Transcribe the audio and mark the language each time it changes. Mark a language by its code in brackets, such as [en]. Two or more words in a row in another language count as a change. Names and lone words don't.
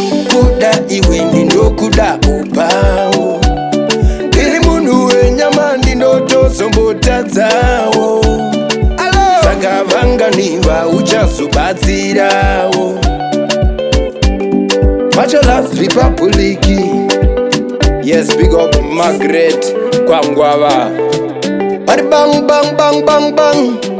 [sn] Kuda iwe ndinokuda upawo. Ndiri munhu wenyama ndinotozombotadzawo. Saka vanga nimba uchazobatsirawo. Macho Love Republic. [en] Yes, big up Margaret Kwangwava. Bari bang, bang, bang, bang, bang.